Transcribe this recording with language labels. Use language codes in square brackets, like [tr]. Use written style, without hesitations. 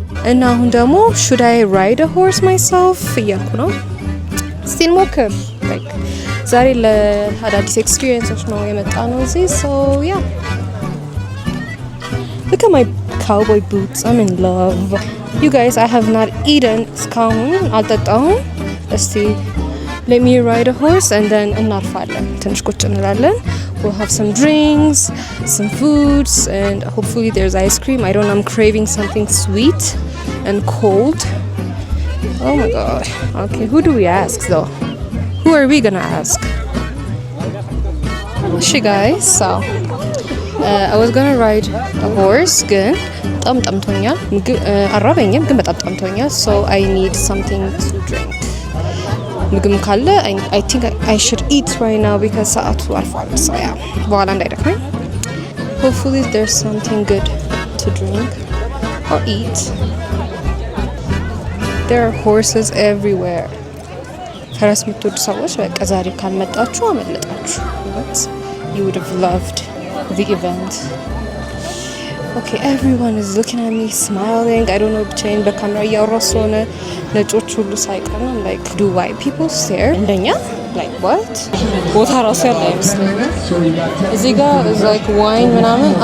[am] እና አሁን ደግሞ [en] should I ride a horse myself [am] እያልኩ ነው። እስቲ እንሞክር። ዛሬ ለአዳዲስ ኤክስፒሪየንሶች ነው የመጣ ነው እዚህ። [en] so yeah, look at my cowboy boots. I'm in love. You guys, I have not eaten [am] እስካሁን አልጠጣሁም። [en] እስቲ let me ride a horse and then እናርፋለን። [am] ትንሽ ቁጭ እንላለን. [en] We'll have some drinks, some foods, and hopefully there's ice cream. I don't know, I'm craving something sweet and cold. Oh my god. Okay, who do we ask though? Who are we gonna ask? She guys, so I was gonna ride a horse [am] ግን በጣም ጠምቶኛል። አራበኝም ግን በጣም ጠምቶኛል. [en] So I need something to drink. [am] ምግብ ካለ [en] I think I should eat right now because [am] ሰዓቱ አልፏል. So yeah, በኋላ እንዳይደክመኝ. [en] Hopefully there's something good to drink or eat. There are horses everywhere. [am] ፈረስ የምትወዱ ሰዎች በቃ ዛሬ ካልመጣችሁ አመለጣችሁ. [en] But you would have loved the event. Okay, everyone is looking at me smiling. I don't know [am] ብቻዬን በካሜራ እያወራሁ ስለሆነ ነጮች ሁሉ ሳይቀር ነው [en] like do white people stare [am] እንደኛ like what ቦታ ራሱ ያለ አይመስለኝም። እዚህ ጋር [en] is like wine [am] ምናምን.